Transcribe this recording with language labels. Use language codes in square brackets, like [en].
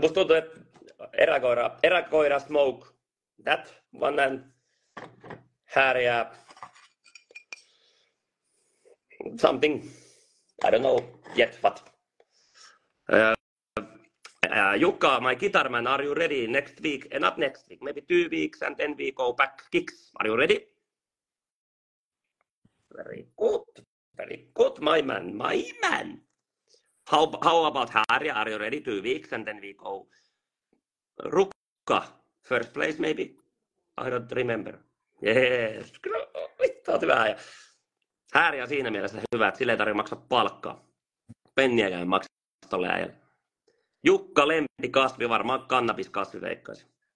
[fi] Musta tuntuu, että eräkoira smoke. [en] That one and Haaria something. I don't know yet what. Jukka, my guitar man, are you ready next week? Not next week, maybe 2 weeks and then we go back gigs. Are you ready? Very good, my man. How about Haaria? Are you ready? 2 weeks and then we go. Rukka, first place maybe? I don't remember. [fi] Yes, kyllä, vittu, oot hyvä. Ja Haaria on siinä mielessä hyvä, että sille ei tarvitse maksaa palkkaa. Penniäkään maksaa tolle äijälle. Jukka lempikasvi, varmaan kannabiskasvi veikkaisin.